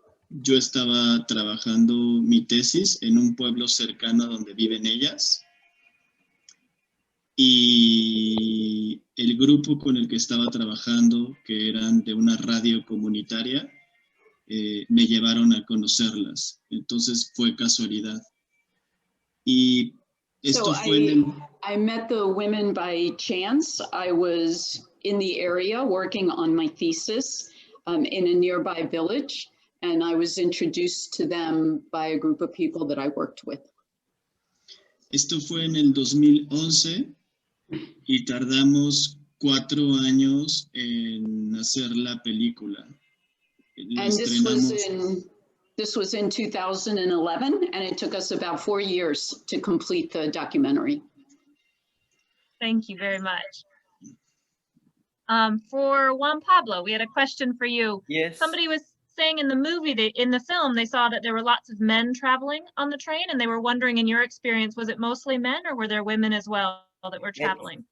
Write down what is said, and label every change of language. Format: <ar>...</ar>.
<es>Yo estaba trabajando mi tesis en un pueblo cercano donde viven ellas. Y el grupo con el que estaba trabajando, que eran de una radio comunitaria, me llevaron a conocerlas. Entonces fue casualidad. Y esto fue</es> <en>I met the women by chance. I was in the area working on my thesis in a nearby village, and I was introduced to them by a group of people that I worked with.</en> <es>Esto fue en el 2011 y tardamos 4 años en hacer la película. La</es> <en>And</en> <es>estrenamos.</es> <en>this was in 2011, and it took us about 4 years to complete the documentary. Thank you very much. For Juan Pablo, we had a question for you. Yes. Somebody was saying in the movie, in the film, they saw that there were lots of men traveling on the train, and they were wondering, in your experience, was it mostly men or were there women as well that were traveling?</en>